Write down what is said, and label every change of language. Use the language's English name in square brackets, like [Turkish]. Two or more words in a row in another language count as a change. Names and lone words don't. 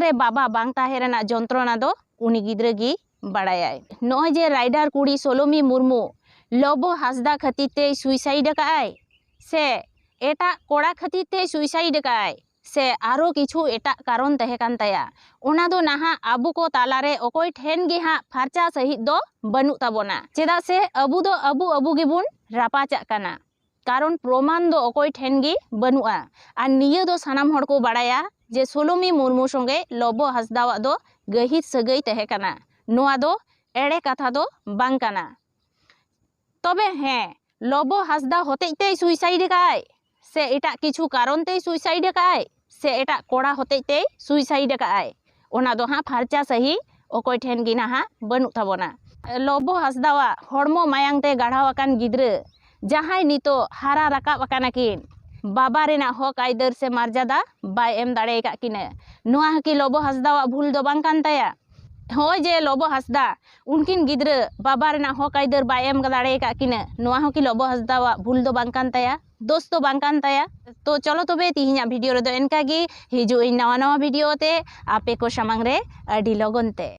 [Santali] रे बाबा बांग ताहे रेना जंत्रणा दो उनी गिद्रा गी बाड़ायाय नॉय जे राइडर कुड़ी सोलोमी मुर्मू लबो हांसदा खातिर ते सुइसाइड काय से एटा कोड़ा खातिर ते सुइसाइड काय से आरो किछु एटा कारण तहे कान ताया ओना दो नाहा आबु को तालारे अकय ठेन गे हा फारचा सहित दो बनु ताबोना चेदा से अबु दो अबु गेबुन रापाचा काना कारण प्रमाण दो अकय ठेन गे बनुआ आर निया दो सानाम हड़ को बाड़ाया जे सोलोमी मुर्मू संगे लबो हांसदावा दो गहिर सगै तहे काना नोआ दो एड़े कथा दो बांग काना तबे हे लबो हांसदा होतेते सुइसाइड काय से एटा किछु कारण ते सुइसाइड काय से एटा कोड़ा होतेते सुइसाइड काय ओना दो हा फारचा सही अकय ठेन गे नाहा बनु ताबोना लबो हांसदावा हड़मो मायांग ते गाढ़ाव आकान गिद्रा जहाय नितो हारा राकाब आकाना किन बाबा रेना हक आयदर से मर्यादा बाय एम दाड़े का किने नोआ हकी लबो हांसदावा भूल दो बांग कान ताया होय जे लबो हांसदा उनकिन गिद्रा बाबा रेना हक आयदर बाय एम दाड़े का किने नोआ हकी लबो हांसदावा भूल दो बांग कान ताया दोस्त तो बांग कान ताया तो चलो तबे तिहिना भिडियो रे दो एनका गे हिजु इन नवा नवा भिडियो ते आपे को सामांग रे अडी लगन ते।